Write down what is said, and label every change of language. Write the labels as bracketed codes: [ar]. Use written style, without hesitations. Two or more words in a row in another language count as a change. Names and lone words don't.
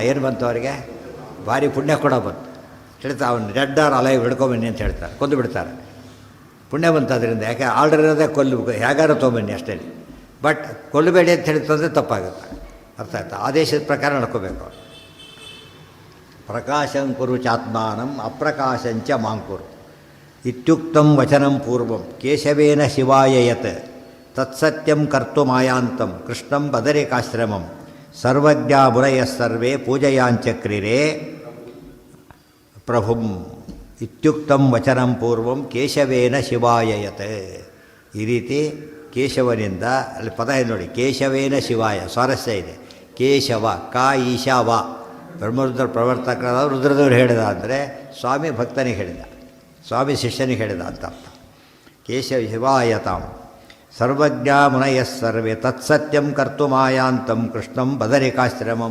[kn] ಏನು ಬಂತು ಅವರಿಗೆ? ಭಾರಿ ಪುಣ್ಯ ಕೂಡ ಬಂತು. ಹೇಳ್ತಾರೆ ಅವನು [en] dead or alive [kn] ಹಿಡ್ಕೊಂಬನ್ನಿ ಅಂತ ಹೇಳ್ತಾರೆ, ಕೊಂದು ಬಿಡ್ತಾರೆ. ಪುಣ್ಯ ಬಂತು ಅದರಿಂದ. ಯಾಕೆ ಆರ್ಡರ್ ಇರೋದೇ ಹೇಗಾರು ತೊಗೊಂಬನ್ನಿ ಅಷ್ಟೇ. ಬಟ್ ಕೊಲ್ಲಬೇಡಿ ಅಂತ ಹೇಳ್ತಂದರೆ ತಪ್ಪಾಗುತ್ತೆ. ಅರ್ಥ ಆಯ್ತಾ? ಆದೇಶದ ಪ್ರಕಾರ ನಡ್ಕೋಬೇಕು. [sa] ಪ್ರಕಾಶಂ ಕುರು ಚಾತ್ಮಾನಂ ಅಪ್ರಕಾಶಂಚ ಮಾಂಕುರು. ಇತ್ಯುಕ್ತಂ ವಚನಂ ಪೂರ್ವಂ ಕೇಶವೇನ ಶಿವಾಯ ಯತ್ ತತ್ಸತ್ಯಂ ಕರ್ತುಮಾಯಾಂತಂ ಕೃಷ್ಣಂ ಬದರಿಕಾಶ್ರಮಂ ಸರ್ವಜ್ಞ ಮುರಯಃ ಸರ್ವೇ ಪೂಜಯಾಂಚಕ್ರಿರೇ ಪ್ರಭುಂ. ಇತ್ಯುಕ್ತಂ ವಚನಂ ಪೂರ್ವಂ ಕೇಶವೇನ ಶಿವಾಯ ಯತ್. [kn] ಈ ರೀತಿ ಕೇಶವನಿಂದ, ಅಲ್ಲಿ ಪದ ಇದೆ ನೋಡಿ, [sa] ಕೇಶವೇನ ಶಿವಾಯ. [kn] ಸ್ವಾರಸ್ಯ ಇದೆ. ಕೇಶವ ಕಾ ಈಶಾವ. ಬ್ರಹ್ಮರುದ್ರ ಪ್ರವರ್ತಕರಾದ ರುದ್ರದೇವರು ಹೇಳಿದ ಅಂದರೆ ಸ್ವಾಮಿ ಭಕ್ತನಿಗೆ ಹೇಳಿದ, ಸ್ವಾಮಿ ಶಿಷ್ಯನಿಗೆ ಹೇಳಿದ ಅಂತ ಅರ್ಥ. [sa] ಕೇಶವ ಶಿವಾಯತಾಂ ಸರ್ವಜ್ಞ ಮುನಯಃ ಸರ್ವೇ ತತ್ಸತ್ಯಂ ಕರ್ತುಮಾಯಾಂತಂ ಕೃಷ್ಣಂ ಬದರಿಕಾಶ್ರಮಂ.